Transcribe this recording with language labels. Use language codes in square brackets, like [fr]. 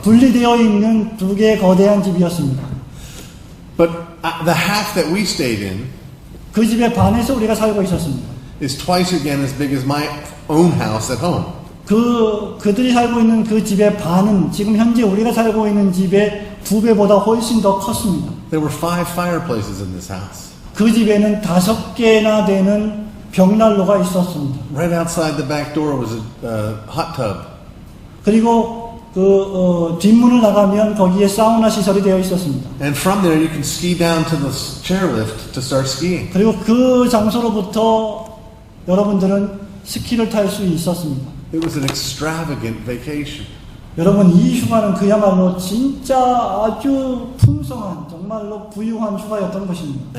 [ko] 분리되어 있는 두 개의 거대한 집이었습니다. [en] But the half that we stayed in [ko] 그 집의 반에서 우리가 살고 있었습니다. [en] is twice again as big as my own house at home. [ko] 그들이 살고 있는 그 집의 반은 지금 현재 우리가 살고 있는 집의 2배보다 훨씬 더 컸습니다. [en] There were 5 fireplaces in this house. [ko] 그 집에는 5개나 되는 벽난로가 있었습니다. [en] Right outside the back door was a hot tub. [ko] 그리고 뒷문을 나가면 거기에 사우나 시설이 되어 있었습니다. [en] And from there you can ski down to the chairlift to start skiing. [ko] 그리고 그 장소로부터 여러분들은 스키를 탈 수 있었습니다. [en] It was an extravagant vacation. [ko] 여러분 이 휴가는 그야말로 진짜 아주 풍성한 정말로 부유한 휴가였던 것입니다.